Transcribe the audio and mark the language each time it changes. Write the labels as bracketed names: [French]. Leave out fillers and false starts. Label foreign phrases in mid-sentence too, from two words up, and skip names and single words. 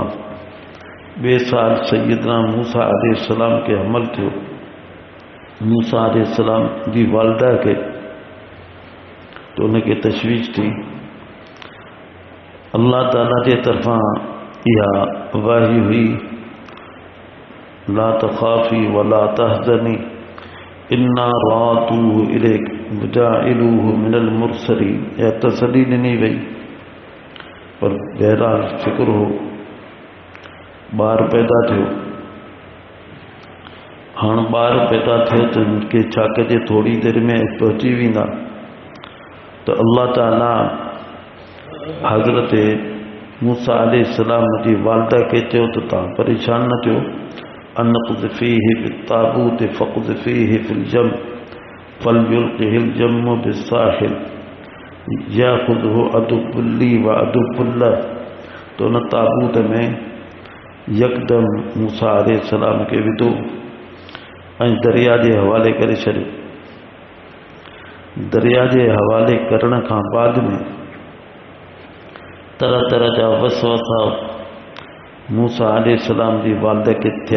[Sindhi] ॿिए साल सैयदना मूसा अलैहिस्सलाम खे हमल थियो, मूसा अलैहिस्सलाम जी वालिदा खे, तो उनखे तशवीश थी। अल्लाह ताला जे तरफ़ां इहा वाही हुई, [Arabic] لا تخافي ولا تحزني إنا رادوه إليك وجاعلوه من المرسلين. [Sindhi] या तसली ॾिनी वई, पर बहरहाल फिक्र हो, ॿार पैदा थियो। हाणे ॿार पैदा थियो त उनखे छा कजे, थोरी देरि में पहुची वेंदा। त अल्लाह ताला हज़रत मूसा अलैहिस्सलाम जी वालिदा खे चयो त तव्हां परेशान न थियो, [Arabic] أن اقذف فيه بالتابوت فاقذف فيه في اليم فليلقه اليم بالساحل يأخذه عدو لي و عدو له. [Sindhi] तो उन ताबूत में यकदम मूसा अलैहिस्सलाम खे विधो ऐं दरिया जे हवाले करे छॾियो। दरिया जे हवाले करण खां बाद में तरह तरह जा वसवसा मूसा अलैहिस्सलाम जी वालिदा खे थिया